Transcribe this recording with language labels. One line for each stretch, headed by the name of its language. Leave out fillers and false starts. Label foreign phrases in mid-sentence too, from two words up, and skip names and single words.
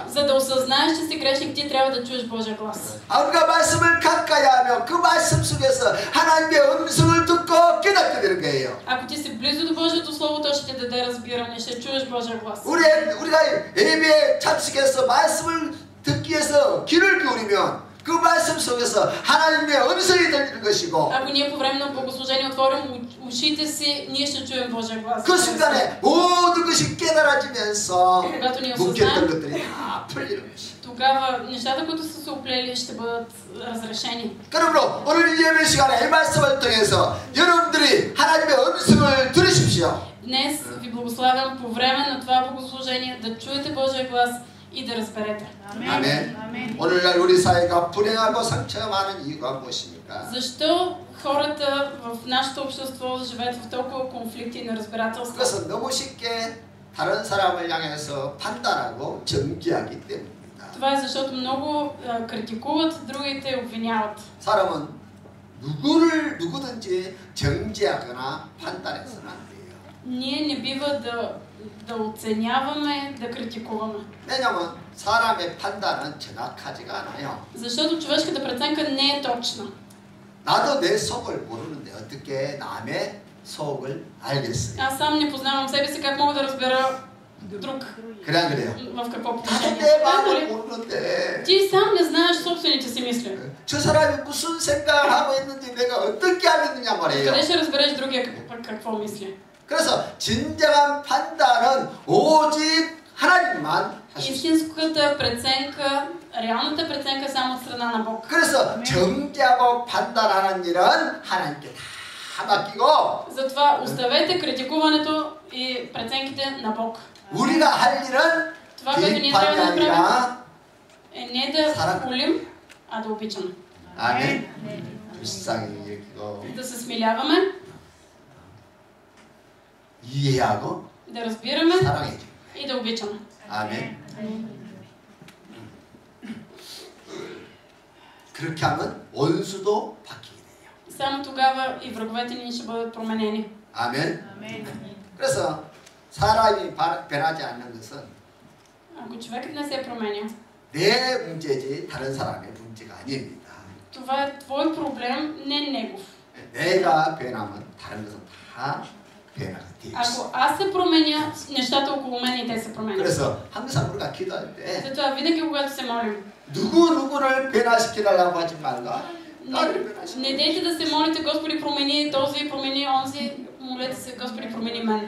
Bulgarian: За да осъзнаеш, че си грешник, ти трябва да чуеш Божия глас.
Korean: 우리가 말씀을 가까이 하며 그 말씀 속에서 하나님의 음성을 듣고 깨닫게 되는 거예요.
Bulgarian: Ако ти си близо до Божието Слово, то ще ти даде разбиране, ще чуеш Божия глас.
Korean: 우리가 예배에 참석해서 말씀을 듣기 위해서 귀를 기울이면 그 말씀 속에서 하나님의 음성이 들리는 것이고
Bulgarian: Ако ние по време на богослужение отворим ушите си, ние ще чуем Божия глас.
Korean: 그 순간에 모든 것이 깨달아지면서
Bulgarian: Когато ние
Korean: 묶였던
Bulgarian: осъзнаем,
Korean: 것들이 다 풀리는 것이.
Bulgarian: тогава нещата, които са се оплели, ще бъдат разрешени.
Korean: 그러므로 오늘 이 예배 시간에 이 말씀을 통해서 여러분들이 하나님의 음성을 들으십시오.
Bulgarian: Днес ви благославям по време на това богослужение да чуете Божия глас и да разберете.
Korean: 아멘. 오늘날 우리 사회가 불행하고 상처가 많은 이유가 무엇입니까?
Bulgarian: Защо хората в нашето общество живеят в толкова конфликти и неразбирателства?
Korean: 그것은 너무 쉽게 다른 사람을 향해서 판단하고 정죄하기 때문입니다.
Bulgarian: Това е защото много критикуват, другите обвиняват.
Korean: 사람은 누구든지 정죄하거나 판단해서는 안 돼요.
Bulgarian: Ние не бива да оценяваме, да критикуваме.
Korean: 왜냐하면 사람의 판단은 정확하지가 않아요.
Bulgarian: Защото човешката преценка не е точна.
Korean: 나도 내 속을 모르는데 어떻게 남의 속을 알겠어요?
Bulgarian: Аз сам не познавам себе си, как мога да разбера друг
Korean: 그래 안 그래요?
Bulgarian: в какво
Korean: 나도
Bulgarian: положение.
Korean: 내 마음을 모르는데
Bulgarian: Ти сам не знаеш собствените си мисли.
Korean: 저 사람이 무슨 생각을 하고 있는지 내가 어떻게 알겠느냐 말이에요.
Bulgarian: Къде ще разбереш другия какво мисли?
Korean: 그래서 진정한 판단은 오직 하나님만 하십시오.
Bulgarian: Истинската преценка, реалната преценка е само от страна на Бог.
Korean: 그래서 정죄하고 판단하는 일은 하나님께 다 맡기고
Bulgarian: Затова оставете критикуването и преценките на Бог.
Korean: 우리가 할 일은
Bulgarian: Това, което ние трябва да
Korean: 비판이
Bulgarian: направим,
Korean: 아니라
Bulgarian: е не да хулим, а да обичаме.
Korean: 아멘. 불쌍히 여기고
Bulgarian: Да се смиляваме,
Korean: 이해하고
Bulgarian: да разбираме
Korean: 사랑해줘.
Bulgarian: и да обичаме.
Korean: 아멘. 그렇게 하면 원수도 바뀌게 돼요.
Bulgarian: Само тогава и враговете ни ще бъдат променени.
Korean: 아멘. 그래서 사람이 변하지 않는 것은
Bulgarian: Ако човекът не се променя,
Korean: 내 문제지 다른 사람의 문제가 아닙니다.
Bulgarian: това е твой проблем, не негов.
Korean: 내가 변하면 다른 것은 다 변화가 돼 있어.
Bulgarian: Ако аз се променя, нещата около мен и те се променят.
Korean: 그래서 항상 우리가 기도할 때
Bulgarian: Затова винаги, когато се молим,
Korean: 누구를 변화시키려고 하지 말라. 나를
Bulgarian: не
Korean: 변화시켜.
Bulgarian: дейте да се молите, Господи, промени този, промени онзи, молете се, Господи, промени мен.